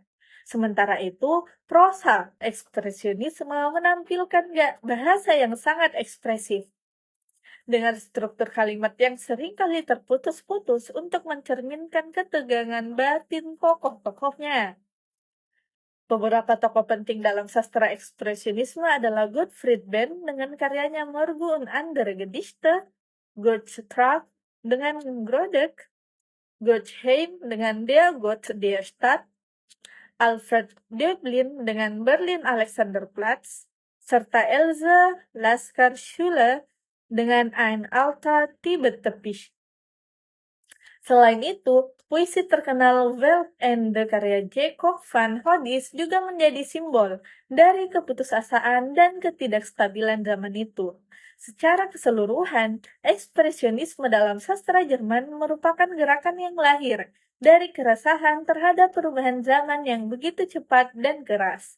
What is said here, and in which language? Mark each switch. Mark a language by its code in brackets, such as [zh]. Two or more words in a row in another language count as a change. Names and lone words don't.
[id] Sementara itu, prosa ekspresionisme menampilkan bahasa yang sangat ekspresif, dengan struktur kalimat yang seringkali terputus-putus untuk mencerminkan ketegangan batin tokoh-tokohnya. Beberapa tokoh penting dalam sastra ekspresionisme adalah Gottfried Benn dengan karyanya Morgen und andere Gedichte, George Straub dengan Grodeck, George Heim dengan Der Gott der Stadt, Alfred Döblin dengan Berlin Alexanderplatz, serta Elsa Lasker-Schüler dengan Ein alter Tibet-Teppich. Selain itu, puisi terkenal Welt Ende karya Jacob van Hodis juga menjadi simbol dari keputusasaan dan ketidakstabilan zaman itu. Secara keseluruhan, ekspresionisme dalam sastra Jerman merupakan gerakan yang lahir dari keresahan terhadap perubahan zaman yang begitu cepat dan keras.